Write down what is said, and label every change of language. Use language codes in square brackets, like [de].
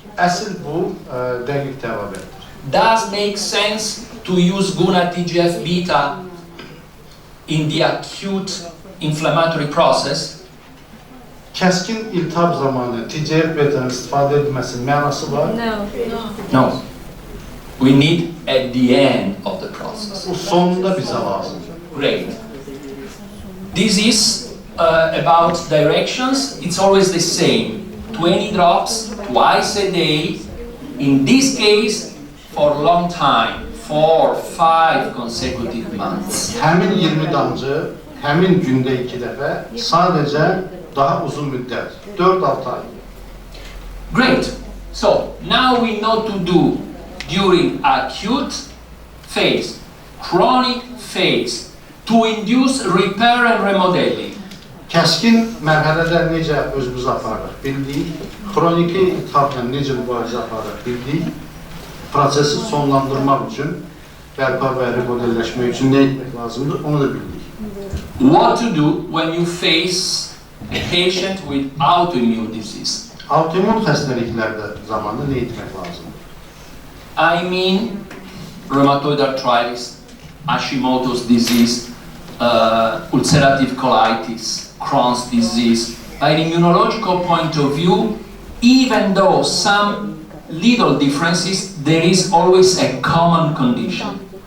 [az] Əsl bu dəqiq təbabətdir. [en] does make sense to use GUNA TGF-beta in the acute inflammatory process? [az] Kəskin iltihab zamanı TGF-beta'nın istifadə edilməsinin mənası var. [en] No. We need at the end of the process. [az] Bu sonunda bizə lazımdır. [en] Great. This is about directions. It's always the same. 20 drops twice a day. In this case, for a long time, 4, 5 consecutive months. [az] Həmin 20 damcı, həmin gündə 2 dəfə, sadəcə daha uzun müddət, 4-6 ay. [en] Great. So now we know to do during acute phase, chronic phase, to induce repair and remodeling. [az] Kəskin mərhələdə necə özümüzü aparırıq bildik, xroniki iltihabla necə mübarizə aparırıq bildik, prosesi sonlandırmaq üçün, bərpa və remodelləşmək üçün nə etmək lazımdır, onu da bildik. [en] What to do when you face a patient with autoimmune disease? [az] Autoimmun xəstəliklərdə zamanında nə etmək lazımdır? [en] I mean rheumatoid arthritis, Hashimoto's disease, ulcerative colitis, Crohn's disease. By an immunological point of view, even though some little differences, there is always a common condition.